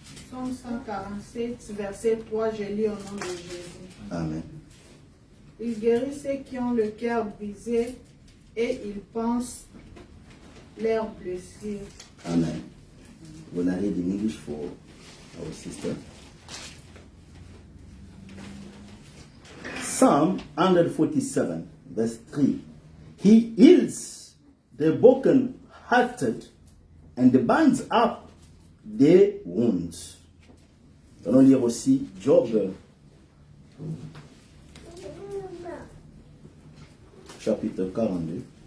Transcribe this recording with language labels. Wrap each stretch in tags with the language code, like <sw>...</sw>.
<fr>Psaume 147, verset 3, je lis au nom de Jésus. Amen. Il guérit ceux qui ont le cœur brisé et il pense leurs blessures. Amen.</fr> <en>When I read in English for our sister. Psalm 147, verse 3. He heals the broken-hearted and binds up their wounds.</en> <fr>Nous allons lire aussi Job, chapitre 42.</fr>